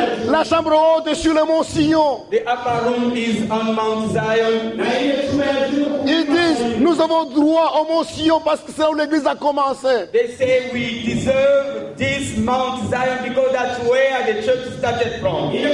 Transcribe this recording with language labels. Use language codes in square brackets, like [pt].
[fr] La chambre haute est sur le mont Sion. [en] The upper room is on Mount Zion. [fr] Ils disent, nous avons droit au mont Sion parce que c'est là où l'Église a commencé. [en] They say we deserve this Mount Zion because that's where the church started from.